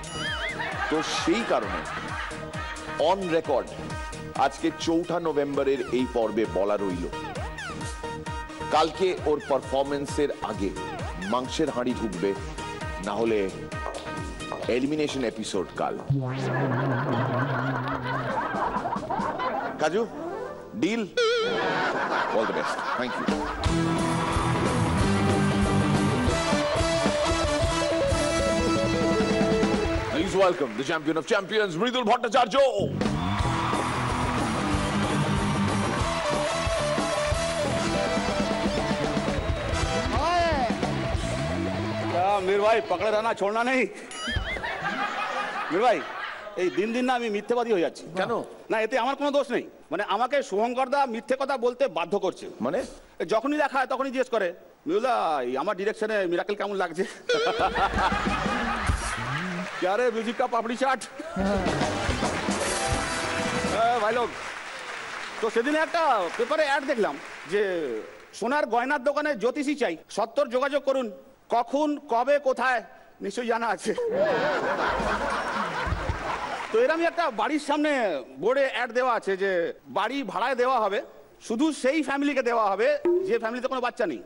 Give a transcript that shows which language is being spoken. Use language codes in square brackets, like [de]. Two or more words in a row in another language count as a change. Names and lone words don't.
[bn] তো সেই কারণে [en] on record [bn] আজকে 4 নভেম্বরের এই পর্বে বলা রইল, কালকে ওর পারফরমেন্সের আগে মাংসের হাঁড়ি ঢুকবে, না হলে [en] elimination episode [bn] কাল। কাজু, ডিল? [en] all the best, thank you. Please welcome the champion of champions, Mridul Bhattacharya. [hi] मीर भाई पकड़े रहना, छोड़ना नहीं। [bn] मीर भाई এই দিন দিন না আমি মিথ্যেবাদী হয়ে যাচ্ছি। কেন? না এতে আমার কোনো দোষ নেই, মানে আমাকে শুভঙ্কর দা মিথ্যে কথা বলতে বাধ্য করছে। মানে যখনই দেখা হয় তখনই জিজ্ঞেস করে, মিউলা আমার ডিরেকশনে মিরাকেল কেমন লাগছে? [hi] क्या रे म्यूजिक का पापड़ी चाट? [bn] ভাই লোক, তো সেদিন একটা পেপারে অ্যাড দেখলাম যে সোনার গয়নার দোকানে জ্যোতিষী চাই, 70 যোগাযোগ করুন, কখন কবে কোথায় নিশ্চয়ই জানা আছে। তো এরকম একটা বাড়ির সামনে বোর্ডে অ্যাড দেওয়া আছে যে বাড়ি ভাড়ায় দেওয়া হবে, শুধু সেই ফ্যামিলিকে দেওয়া হবে যে ফ্যামিলিতে কোনো বাচ্চা নেই।